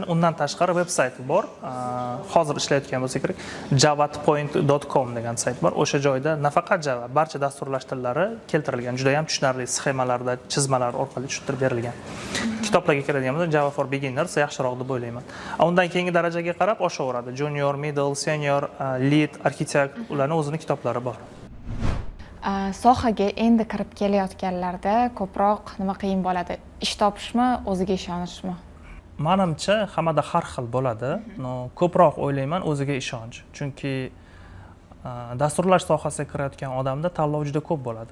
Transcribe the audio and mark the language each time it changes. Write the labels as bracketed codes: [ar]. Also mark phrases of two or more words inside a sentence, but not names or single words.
[uz] Undan tashqari veb sayti bor. Hozir ishlayotgan bo'lsa kerak, javatpoint.com degan sayt bor. O'sha joyda nafaqat Java, barcha dasturlash tillari keltirilgan. Juda ham tushunarli sxemalarda, chizmalar orqali tushuntirib berilgan. Kitoblarga keladigan bo'lsa, Java for Beginners yaxshiroq deb o'ylayman. Undan keyingi darajaga qarab oshaveradi. [en] Junior, middle, senior, lead, architect, [uz] ularning o'zining kitoblari bor. Sohaga endi kirib kelayotganlarda ko'proq nima qiyin bo'ladi? Ish topishmi, o'ziga ishonishmi? Menimcha hammada har xil bo'ladi. Ko'proq o'ylayman o'ziga ishonch. Chunki dasturlash sohasiga kirayotgan odamda tanlov juda ko'p bo'ladi.